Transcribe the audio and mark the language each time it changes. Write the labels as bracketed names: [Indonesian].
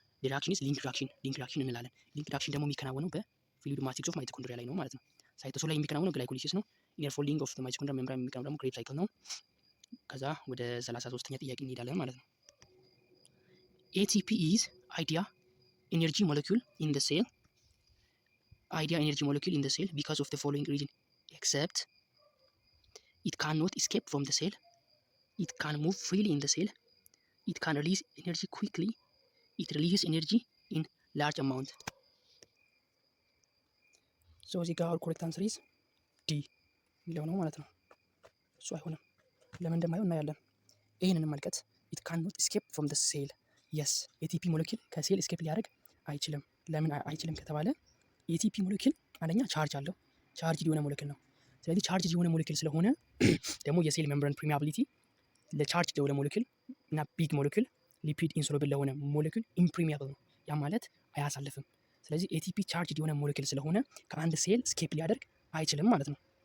[Amharic] ሪአክሽን ኢዝ ሊንክ ሪአክሽን እንላለን። ሊንክ ሪአክሽን ደግሞ የሚከናወነው በፍሉይድ ማትሪክስ ኦፍ ማይቶኮንድሪያ ላይ ነው ማለት ነው። ሳይቶሶል ላይ የሚከናወነው ግላይኮሊሲስ ነው። ኢነር ፎልዲንግ ኦፍ ማይቶኮንድሪያ ሜምብራን የሚከናወነው ደግሞ ክሬብ ሳይክል ነው። ከዛ ወደ 33ኛ ጥያቄ እንሄዳለን ማለት ነው። [English] ATP is idea energy molecule in the cell. Idea energy molecule in the cell because of the following reason: except it cannot escape from the cell, it can move freely in the cell, it can release energy quickly, it releases energy in large amount. [Amharic] So እዚህ ጋር ኮሬክት አንሰር ኢዝ ዲ የሚለው ነው ማለት ነው። እሱ አይሆንም። ለምን እንደማይሆን እናያለን። ይህን እንመልከት። [English] it cannot escape from the cell. [Amharic] yes ATP ሞለኪል ከሴል እስኬፕ ሊያደርግ አይችልም። ለምን አይችልም ከተባለ ATP ሞለኪል አንደኛ ቻርጅ አለው። ቻርጅ የሆነ ሞለኪል ነው። ስለዚህ ቻርጅ የሆነ ሞለኪል ስለሆነ ደግሞ የሴል ሜምብራን ፕሪሚያቢሊቲ ለቻርጅ ለሆነ ሞለኪል እና ቢግ ሞለኪል ሊፒድ ኢንሶሉብል ለሆነ ሞለኪል ኢምፕሪሚያብል ነው። ያ ማለት አያሳልፍም። ስለዚህ ATP ቻርጅ የሆነ ሞለኪል ስለሆነ ከአንድ ሴል ስኬፕ ሊያደርግ አይችልም ማለት ነው።